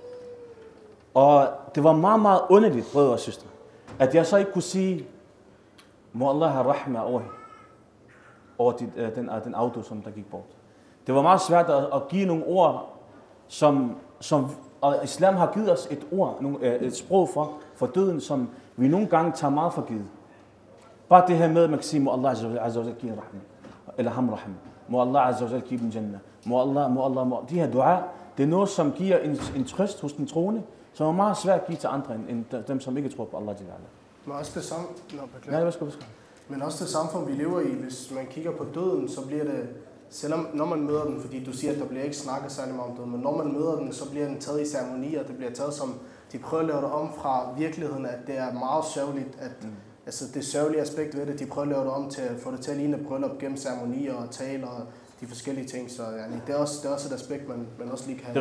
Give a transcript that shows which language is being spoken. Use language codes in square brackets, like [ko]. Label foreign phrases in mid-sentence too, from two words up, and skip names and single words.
[da] Og det var meget, meget underligt, brødre og søstre, at jeg så ikke kunne sige, må Allah have rahma over den auto, som der gik bort. Det var meget svært at give nogle ord, som og islam har givet os et ord, et sprog for døden, som vi nogle gange tager meget for givet. Bare det her med, at man kan sige, må Allah [ar] azza wa jalla [da] give rahma, eller ham rahma. Må Allah [ar] azza wa jalla [da] give dem jannah. Må Allah. De her dua, det er noget, som giver en trøst hos den troende, som er meget svært at give til andre, end dem, som ikke tror på Allah jalla. Men også det samme, Men også det samfund, vi lever i, hvis man kigger på døden, så bliver det, selvom når man møder den, fordi du siger, at der bliver ikke snakket særlig meget om døden, men når man møder den, så bliver den taget i ceremonier, det bliver taget som, de prøver at lave det om fra virkeligheden, at det er meget sørgeligt, at altså det sørgelige aspekt ved det, de prøver at lave det om til at få det til at ligne bryllup gennem ceremonier og taler og de forskellige ting, så det er også et aspekt, man også lige kan have.